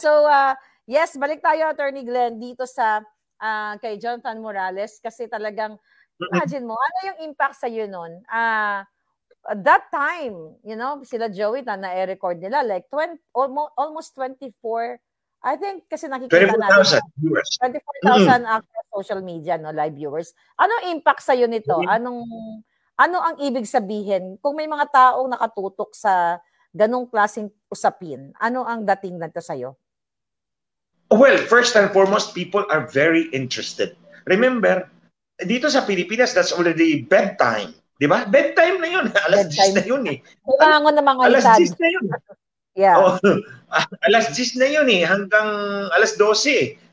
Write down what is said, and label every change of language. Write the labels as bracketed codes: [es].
[tl] So, yes, balik tayo, Attorney Glenn, dito sa kay Jonathan Morales. Kasi talagang, imagine mo, ano yung impact sa iyo nun? [en] That time, you know, [tl] sila Joey na-record nila, [en] like almost 24, I think, kasi nakikita 24,000 viewers. 24,000 across social media, no, live viewers. [tl] Anong impact sa iyo nito? Ano ang ibig sabihin kung may mga taong nakatutok sa ganong klaseng usapin? Ano ang dating nito sa iyo? [en] Well, first and foremost, people are very interested. [tl] Remember, dito sa Pilipinas, [en] that's already bedtime. [tl] Di ba? Bedtime na yun. Alas 10 na yun eh. Kailangan ng mga alas hitad. 10 na yun. [en] Yeah. [tl] Alas 10 na yun eh. Hanggang alas 12 eh.